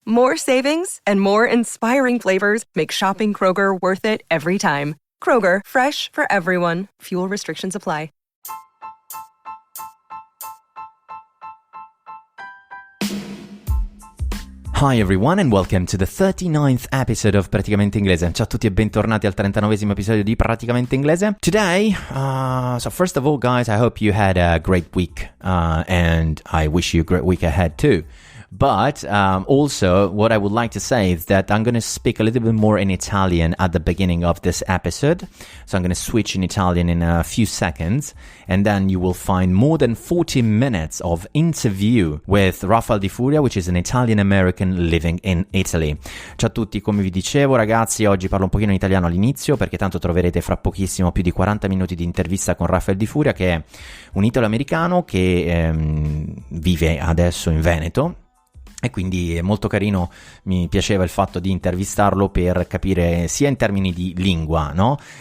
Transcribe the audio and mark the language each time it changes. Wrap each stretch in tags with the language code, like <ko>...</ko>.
<en>More savings and more inspiring flavors make shopping Kroger worth it every time. Kroger, fresh for everyone. Fuel restrictions apply. Hi everyone and welcome to the 39th episode of Praticamente Inglese.</en> <it>Ciao a tutti e bentornati al 39esimo episodio di Praticamente Inglese.</it> <en>Today, so first of all guys, I hope you had a great week and I wish you a great week ahead too. But also, what I would like to say is that I'm going to speak a little bit more in Italian at the beginning of this episode. So I'm going to switch in Italian in a few seconds. And then you will find more than 40 minutes of interview with Rafael Di Furia, which is an Italian-American living in Italy.</en> <it>Ciao a tutti, come vi dicevo ragazzi, oggi parlo un pochino in italiano all'inizio, perché tanto troverete fra pochissimo più di 40 minuti di intervista con Rafael Di Furia, che è un italo-americano che vive adesso in Veneto. E quindi è molto carino, mi piaceva il fatto di intervistarlo per capire sia in termini di lingua, no?</it>